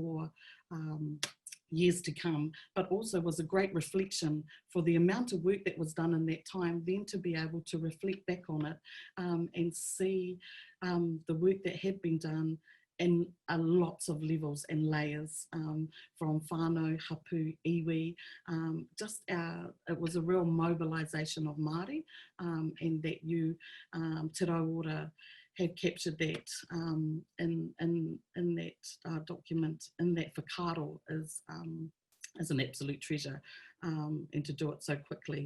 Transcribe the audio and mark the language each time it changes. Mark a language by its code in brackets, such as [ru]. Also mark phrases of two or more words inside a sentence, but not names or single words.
[en] years to come, but also was a great reflection for the amount of work that was done in that time, then to be able to reflect back on it and see the work that had been done in lots of levels and layers, from [mi] whānau, hapu, iwi, [en] it was a real mobilisation of Māori, and that you, Te Ora, have captured that in that document, in that whakaaro is an absolute treasure, and to do it so quickly.